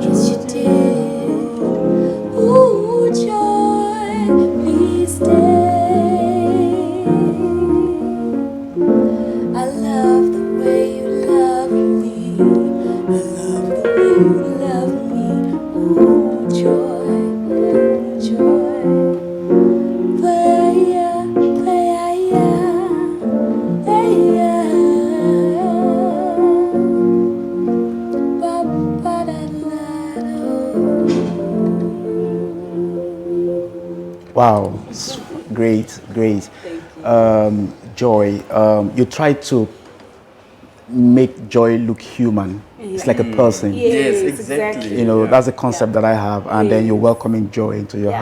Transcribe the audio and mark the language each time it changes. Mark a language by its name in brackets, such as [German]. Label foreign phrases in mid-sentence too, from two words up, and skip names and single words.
[English] Yes, you did. Oh, joy, please stay. I love the way you love me. I love the way you love me. Oh, joy, joy. Playa, playa, playa. Ba ba da da do. Wow, great. Joy, you try to make Joy look human. It's like a person. Yes, exactly. You know, that's the concept that I have, and then you're welcoming Joy into your